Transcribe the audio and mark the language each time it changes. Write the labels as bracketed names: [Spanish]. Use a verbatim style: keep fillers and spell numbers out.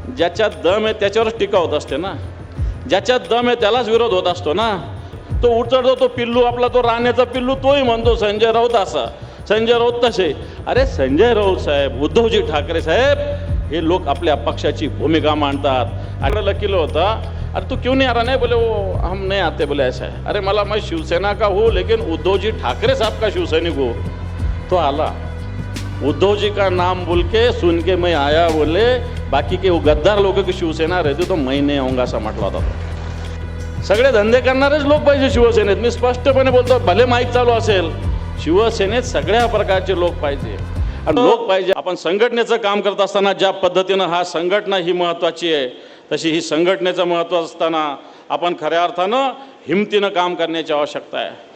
[Marathi] ज्याच्यात दम आहे त्याच्यावरच टीका होत असते ना, ज्याच्यात दम आहे त्यालाच विरोध होत असतो ना. तो उचलतो तो पिल्लू आपला, तो राण्याचा पिल्लू, तोही म्हणतो संजय राऊत असा, संजय राऊत तसे. अरे संजय राऊत साहेब, उद्धवजी ठाकरे साहेब हे लोक आपल्या पक्षाची भूमिका मांडतात. अरे लकील होता, [Hindi] अरे तू क्यों नहीं आ रहा, नहीं बोले वो हम नहीं आते, बोले ऐसा है. [Marathi] अरे मला [Hindi] मैं शिवसेना का हूँ लेकिन उद्धव जी ठाकरे साहब का शिवसैनिक हूँ. [Marathi] तो आला, [Hindi] उद्धव जी का नाम बोल के सुन के मैं आया, बोले बाकी के वो गद्दार लोगों की शिवसेना रहती तो मैं नहीं आऊंगा [Marathi] असं म्हटलं होता. सगळे धंदे करणारेच लोक पाहिजे शिवसेनेत, मी स्पष्टपणे बोलतो. भले माईक चालू असेल, शिवसेनेत सगळ्या प्रकारचे लोक पाहिजे, लोक पाहिजे. आपण संघटनेचं काम करत असताना ज्या पद्धतीनं हा संघटना ही महत्त्वाची आहे, तशी ही संघटनेचं महत्त्व असताना आपण खऱ्या अर्थानं हिमतीनं काम करण्याची आवश्यकता आहे.